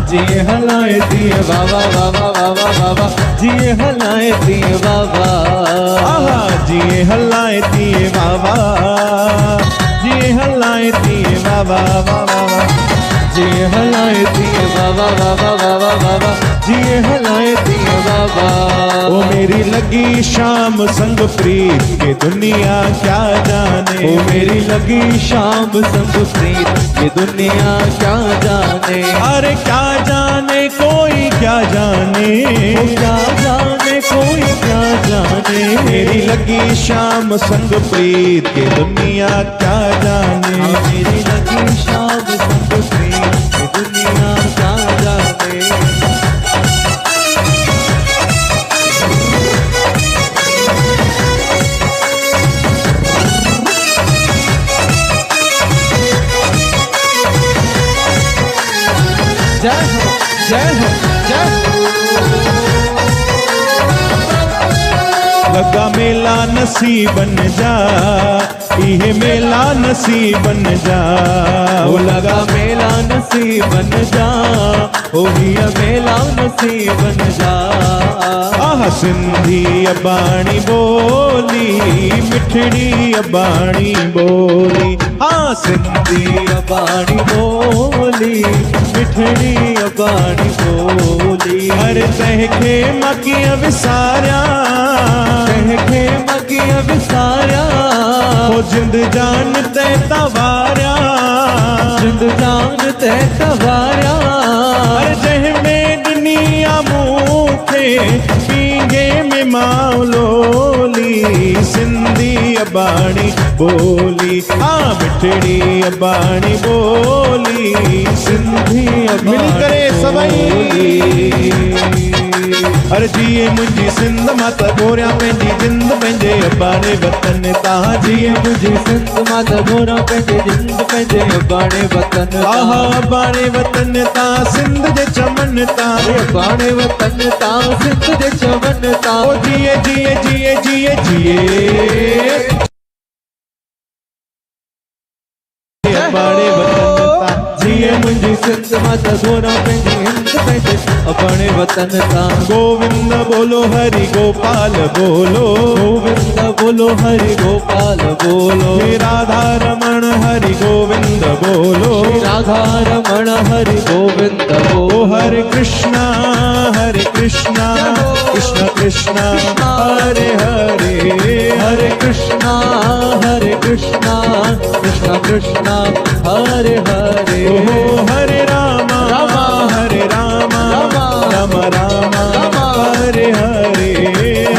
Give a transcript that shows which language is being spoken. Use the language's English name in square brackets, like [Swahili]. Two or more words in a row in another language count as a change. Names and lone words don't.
[Sindhi] जिए हलाए दिए बाबा बाबा बाबा बाबा, जिए हलाए दिए बाबा, जिए हलाए तिए बाबा, जिए हलाए तिए बाबा बाबा, जिए हलाए दिए बाबा बाबा बाबा बाबा, जिए हलाए दिए बाबा। [Hindi] ओ मेरी लगी शाम संग प्रीत के दुनिया क्या जाने, ओ मेरी लगी शाम संग प्रीत ये दुनिया क्या जाने, अरे क्या जाने कोई क्या जाने, ओ क्या जाने कोई क्या जाने। मेरी लगी शाम संग प्रीत के दुनिया क्या जाने, मेरी लगी शाम संग प्रीत ये दुनिया क्या जाने। जय हो जय हो जय हो। [Sindhi] लगा मेला नसीबन जा, इहे मेला नसीबन जा, ओ लगा मेला नसीबन जा, ओ हिया मेला नसीबन जा। आह सिंधी अबाणी बोली मिठड़ी अबाणी बोली, हाँ सिंधी अबाणी बोली मिठड़ी अबाणी बोली। हर तहखे मकीअ विसारिया, तहखे मकीअ विसारिया, हो जिंद जान ते तवारिया, जिंद जान ते तवारिया। हर जंहिंमें दुनिया मूंखे पींगे में माउलोली, सिंधी अबाणी बोली, हाँ मिठड़ी अबाणी बोली, सिंधी मिली करे सभई। अरे जिए मुंहिंजी सिंध मां त गोरियां पंहिंजी जिंद पंहिंजे अबाणे वतन तां, जिए मुंहिंजी सिंध मां त गोरियां पंहिंजी जिंद पंहिंजे अबाणे वतन, आहा अबाणे वतन तां सिंध जे चमन तां, अबाणे वतन तां सिंध जे चमन तां। ओ जिए जिए जिए जिए जिए अबाणे वतन तां, जिए मुंहिंजी सिंध मां त गोरियां पंहिंजी हिंद पंहिंजे अबाणे वतन तां। [Hindi] गोविंद बोलो हरि गोपाल बोलो, गोविंद बोलो हरि गोपाल बोलो, हे राधा रमण हरि गोविंद बोलो, राधा रमण हरि गोविंद बोलो। हरे कृष्णा कृष्ण कृष्ण हरे हरे, हरे कृष्णा कृष्ण कृष्ण हरे हरे। ओ हरे राम हरे राम राम राम हरे हरे,